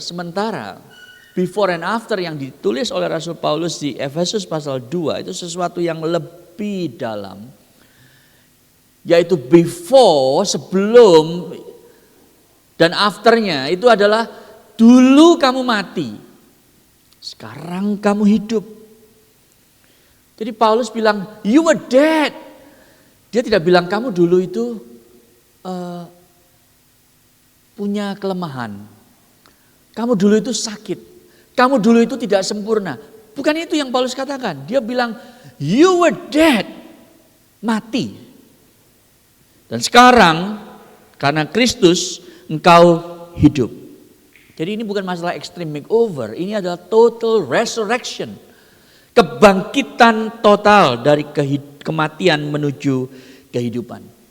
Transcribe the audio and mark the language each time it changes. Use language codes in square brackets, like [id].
[id] Sementara [en] before and after [id] yang ditulis oleh Rasul Paulus di Efesus pasal 2 itu sesuatu yang lebih dalam. Yaitu before, sebelum, dan afternya itu adalah dulu kamu mati, sekarang kamu hidup. Jadi Paulus bilang, [en] you were dead. [id] Dia tidak bilang kamu dulu itu punya kelemahan. Kamu dulu itu sakit. Kamu dulu itu tidak sempurna. Bukan itu yang Paulus katakan. Dia bilang, [en] you were dead. [id] Mati. Dan sekarang, karena Kristus, engkau hidup. Jadi ini bukan masalah [en] extreme makeover. [id] Ini adalah [en] total resurrection. [id] Kebangkitan total dari kematian menuju kehidupan.